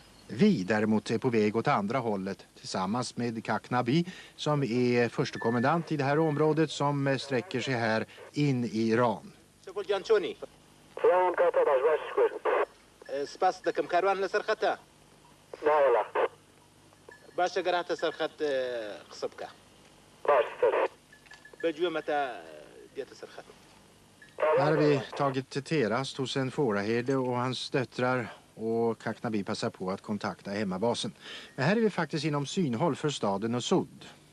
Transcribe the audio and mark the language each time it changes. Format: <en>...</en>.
<sv>Vi däremot är på väg åt andra hållet tillsammans med Kaknabi som är förste kommandant i det här området som sträcker sig här in i Iran.</sv> <ckb>سپاس دەکەم کاروان لەسەر خەتە ناوەڵا باشە گەراتە سەر خەت قسە بکە بەگوێ مەتە دێتە سەر خەت.</ckb> <sv>Här har vi tagit terast hos en fåraherde och hans döttrar och Kaknabi passar på att kontakta hemmabasen. Men här är vi faktiskt inom synhåll för staden Nusud.</sv>